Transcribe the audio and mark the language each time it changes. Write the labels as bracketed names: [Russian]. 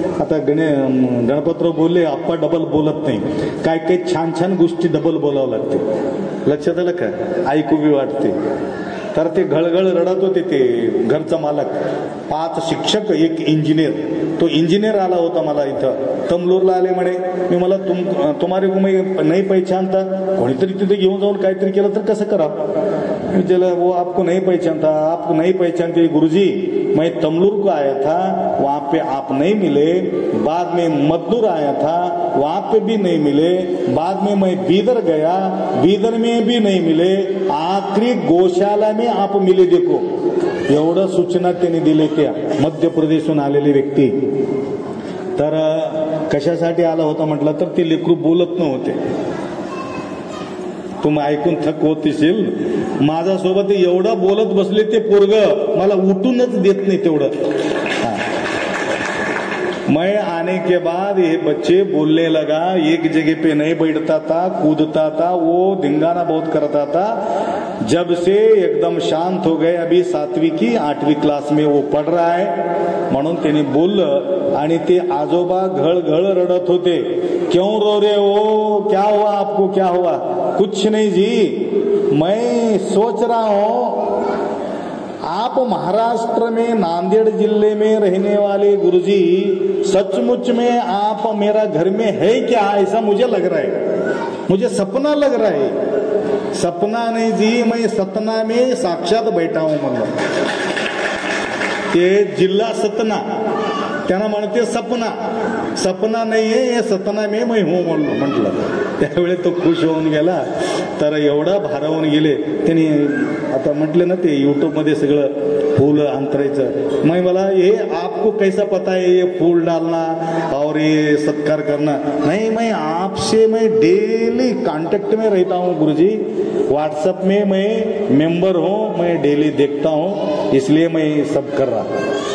[Marathi] आता गणपतराव बोलले आप्पा डबल बोलत नाही, काय काही छान गोष्टी डबल बोलावं लागते. लक्षात आलं का? ऐकू बी वाटते. तर ते घळघळ रडत होते ते घरचा मालक, 5 शिक्षक 1 इंजिनियर. तो इंजिनियर आला होता मला इथं तमलूरला आले म्हणे. मी मला [Hindi] तुम्हारे को नाही पहचानता, [Marathi] कोणीतरी तिथे घेऊन जाऊन काहीतरी केलं तर कसं करा. मी त्याला [Hindi] वो आपको नहीं पहचानता, आपको नहीं पहचानते गुरुजी, मैं तमलूर को आया था, वहां पे आप नहीं मिले, बाद में मद्दूर आया था, वहां पे भी नहीं मिले, बाद में मैं बीदर गया, बीदर में भी नहीं मिले, आखिरी गौशाला में आप मिले. [Marathi] देखो एवढं सूचना त्यांनी दिले त्या मध्य प्रदेशहून आलेले व्यक्ती. तर कशासाठी आला होता म्हटलं तर ते लेकरू बोलत नव्हते. तुम्ही ऐकून थक होत असेल. माझ्यासोबत एवढं बोलत बसले ते पोरग, मला उठूनच देत नाही तेवढं. [Hindi] मैं आने के बाद ये बच्चे बोलने लगा, एक जगह पे नहीं बैठता था, कूदता था, वो धिंगाना बहुत करता था. जब से एकदम शांत हो गए, अभी 7वीं की 8वीं क्लास में वो पढ़ रहा है [Marathi] म्हणून त्यांनी बोललं. आणि ते आजोबा घळ रडत होते. [Hindi] क्यों रो रहे हो, क्या हुआ आपको, क्या हुआ? कुछ नहीं जी, मैं सोच रहा हूं आप महाराष्ट्र में नांदेड़ जिले में रहने वाले गुरुजी, सचमुच में आप मेरा घर में है क्या, ऐसा मुझे लग रहा है, मुझे सपना लग रहा है. सपना नहीं जी, मैं सतना में साक्षात बैठा हूं [Marathi] म्हणलं. ते जिल्हा सतना त्यांना म्हणते सपना नाहीये, [Hindi] सतना में मैं हूं [Marathi] म्हटलं. त्यावेळी तो खुश होऊन गेला. तर एवढा भारावून गेले त्यांनी. आता म्हटलं ना ते युट्यूब मध्ये सगळं फूल अंतरायचं. [Hindi] मला ये आपको कैसा पता है ये फूल डालना और ये सत्कार करना? नहीं, मैं आपसे मैं डेली कांटेक्ट में रहता हूँ गुरुजी. व्हाट्सएप में मैं मेंबर हूँ, मैं डेली देखता हूँ, इसलिए मैं सब कर रहा.